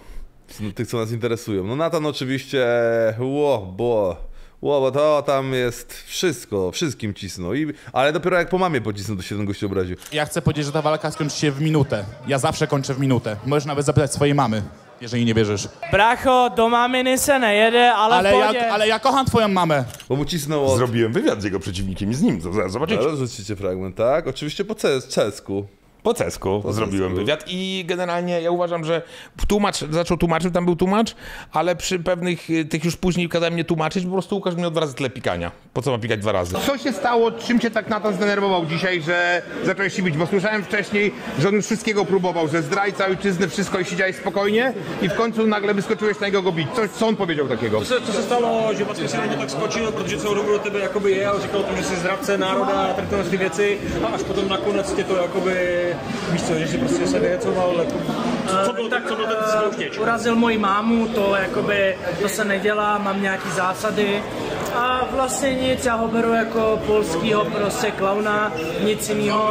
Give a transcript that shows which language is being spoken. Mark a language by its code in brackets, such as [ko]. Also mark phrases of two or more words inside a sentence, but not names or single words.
[pl] Tych, co nas interesują. No Natan oczywiście, bo to tam jest wszystko, wszystkim cisnął. Ale dopiero jak po mamie pocisnął, to się ten gość obraził. Ja chcę powiedzieć, że ta walka skończy się w minutę. Ja zawsze kończę w minutę. Możesz nawet zapytać swojej mamy, jeżeli nie wierzysz. [cs] Bracho, do maminy se nejede, [pl] ale ja kocham twoją mamę. Bo mu cisnął Zrobiłem wywiad z jego przeciwnikiem i z nim, zobaczycie. Ale rzucicie fragment, tak? Oczywiście po cesku. Po cesku zrobiłem wywiad i generalnie ja uważam, że zaczął tłumaczyć, tam był tłumacz, ale przy pewnych tych już później kazałem mnie tłumaczyć, po prostu Łukasz miał 2 razy tyle pikania. Po co ma pikać 2 razy? Co się stało, czym cię tak Natan zdenerwował dzisiaj, że zacząłeś się bić? Bo słyszałem wcześniej, że on już wszystkiego próbował, że zdrajca ojczyzny, wszystko i siedziałeś spokojnie i w końcu nagle wyskoczyłeś na niego go bić. Co on powiedział takiego? [cs] Co se stalo, že vlastně se na mě tak skočil, protože celou dobu do tebe jakoby jel, říkal o tom, že jsi zradce národa, tady ty věci a až potom nakonec tě to jakoby, víš co, že si prostě se vyjecoval, jako, co byl ten spouštěč? Urazil moji mámu, to jakoby, to se nedělá, mám nějaký zásady a vlastně nic, já ho beru jako polskýho prostě klauna, nic jiného.